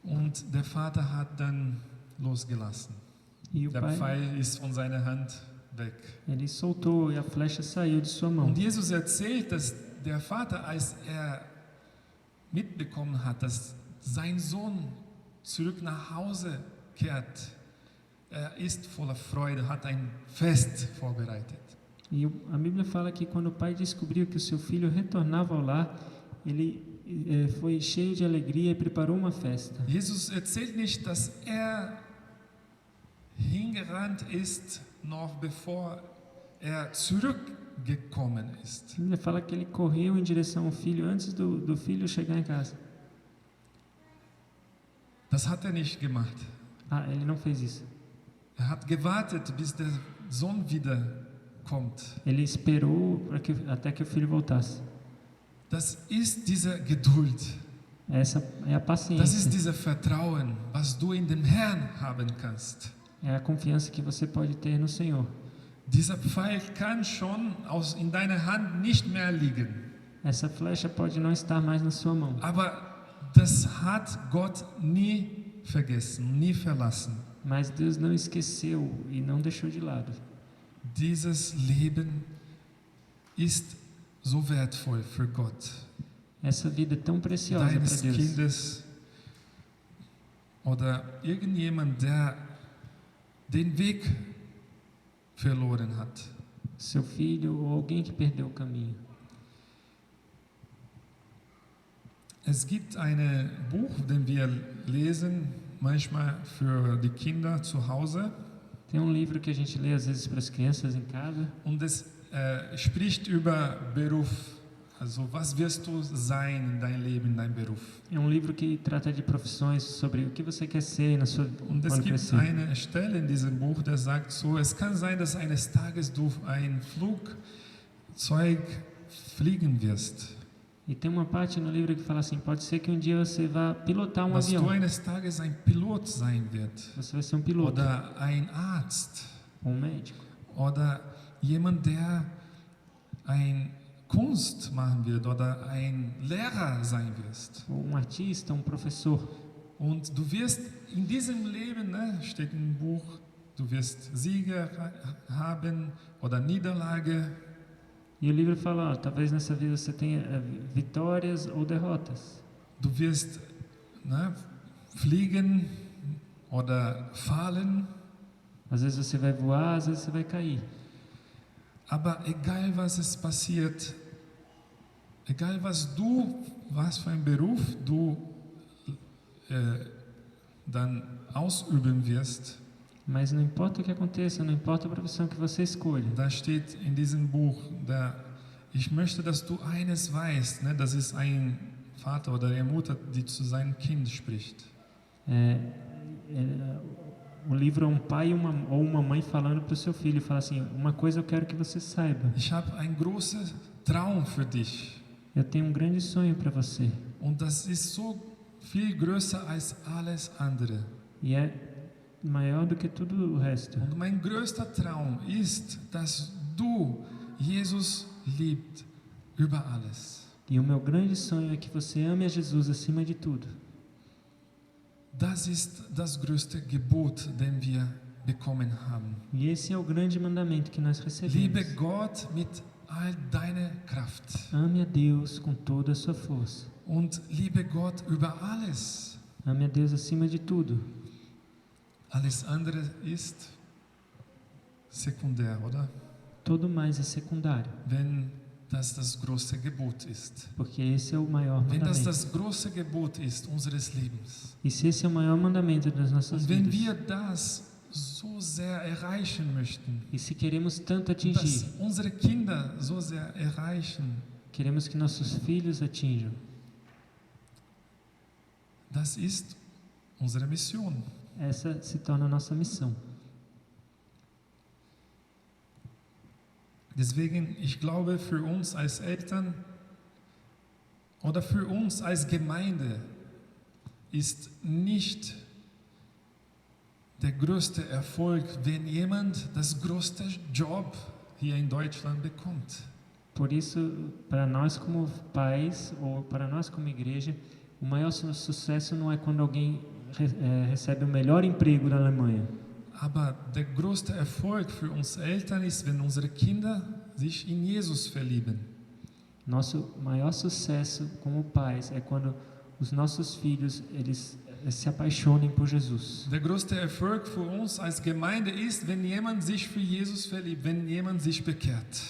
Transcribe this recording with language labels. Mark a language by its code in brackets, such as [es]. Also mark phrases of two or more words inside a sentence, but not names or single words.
[de] Und der Vater hat dann losgelassen. [pt] E o [de] Der [pt] pai, [de] Pfeil ist von seiner Hand weg. [pt] ele soltou e a flecha saiu de sua mão. [de] Und Jesus erzählt, dass der Vater, als er mitbekommen hat, dass sein Sohn zurück nach Hause kehrt, er ist voller Freude, hat ein Fest vorbereitet. [pt] E a Bíblia fala que quando o pai descobriu que o seu filho retornava ao lar, ele foi cheio de alegria e preparou uma festa. [de] Jesus erzählt nicht, dass er hingerannt ist, noch bevor er zurückgekommen ist. [pt] A Bíblia fala que ele correu em direção ao filho antes do filho chegar em casa. [de] Das hat er nicht gemacht. [pt] Ah, ele não fez isso. [de] Er hat gewartet, bis der Sohn wiederkommt. [pt] Ele esperou até que o filho voltasse. [de] Das ist diese Geduld. [pt] Essa é a [de] Das ist [pt] paciência. [de] dieses Vertrauen, was du in dem Herrn haben kannst. [pt] É a confiança que você pode ter no Senhor. [de] Dieser Pfeil kann schon in deiner Hand nicht mehr liegen. [pt] Essa flecha pode não estar mais na sua mão. [de] Aber das hat Gott nie vergessen, nie verlassen. [pt] Mas Deus não esqueceu e não deixou de lado. [de] Dieses Leben ist so wertvoll für Gott. [pt] Essa vida é tão preciosa para [de] Deines [pt] Deus. [de] Kindes oder irgendjemand, der den Weg verloren hat. [pt] Seu filho ou alguém que perdeu o caminho. [de] Es gibt ein Buch, den wir lesen, manchmal für die Kinder zu Hause, [pt] Tem um livro que a gente lê às vezes para as crianças em casa. [de] und es spricht über Beruf. Also, was wirst du sein in deinem Leben, in deinem Beruf? [pt] É um livro que trata de profissões, sobre o que você quer ser na sua [de] Und es [pt] quando [de] gibt [pt] crescer. [de] eine Stelle in diesem Buch, der sagt so, es kann sein, dass eines Tages du ein Flugzeug fliegen wirst. [pt] E tem uma parte no livro que fala assim: pode ser que um dia você vá pilotar um [de] Dass du [pt] avião. [de] eines Tages ein Pilot sein wirst. [pt] Você vai ser um piloto [de] Oder ein Arzt. [pt] ou um médico. [de] Oder jemand, der ein Kunst machen wird oder ein Lehrer sein wirst. [pt] Ou um artista, um professor. [de] Und du wirst in diesem Leben, steht im Buch, du wirst Siege haben oder Niederlage. [pt] E o livro fala: ó, talvez nessa vida você tenha vitórias ou derrotas. [de] Du wirst fliegen oder fallen. [pt] Às vezes você vai voar, às vezes você vai cair. [de] Aber egal was es passiert, egal was für einen Beruf du dann ausüben wirst, [pt] Mas não importa o que aconteça, não importa a profissão que você escolha. [de] da steht in diesem Buch, ich möchte, dass du eines weißt, das ist ein Vater oder eine Mutter, die zu seinem Kind spricht. [pt] O livro é um pai ou uma mãe falando para o seu filho, fala assim: uma coisa eu quero que você saiba. [de] Ich habe einen großen Traum für dich. [pt] Eu tenho um grande sonho para você. [de] Und das ist so viel größer als alles andere. [pt] E é maior do que tudo o resto. [de] Und mein größter Traum ist, dass du Jesus liebt über alles. [pt] E o meu grande sonho é que você ame a Jesus acima de tudo. [de] Das ist das größte Gebot, den wir bekommen haben. [pt] E esse é o grande mandamento que nós recebemos. [de] Liebe Gott mit all deiner Kraft [pt] Ame a Deus com toda a sua força. [de] und liebe Gott über alles. [pt] Ame a Deus acima de tudo. [de] Alles andere ist sekundär, oder? [pt] Tudo mais é secundário, [de] Wenn das große Gebot ist. [pt] porque esse é o maior [de] Wenn das [pt] mandamento. [de] große Gebot ist unseres Lebens. [pt] E se esse é o maior mandamento das nossas [de] Und wenn [pt] vidas, [de] wir das so sehr erreichen möchten, [pt] e se queremos tanto [de] und dass [pt] atingir, [de] unsere Kinder so sehr erreichen, [pt] queremos que nossos filhos atinjam, [de] das ist unsere Mission. [pt] essa se torna a nossa missão. [de] Deswegen, ich glaube, für uns als Eltern oder für uns als Gemeinde ist nicht der größte Erfolg, wenn jemand das größte Job hier in Deutschland bekommt. [pt] Por isso, para nós como pais ou para nós como igreja, O maior sucesso não é quando alguém recebe o melhor emprego na Alemanha. [de] Aber der größte Erfolg für uns Eltern ist, wenn unsere Kinder sich in Jesus verlieben. [pt] Nosso maior sucesso como pais é quando os nossos filhos eles se apaixonem por Jesus. [de] Der größte Erfolg für uns als Gemeinde ist, wenn jemand sich für Jesus verliebt, wenn jemand sich bekehrt.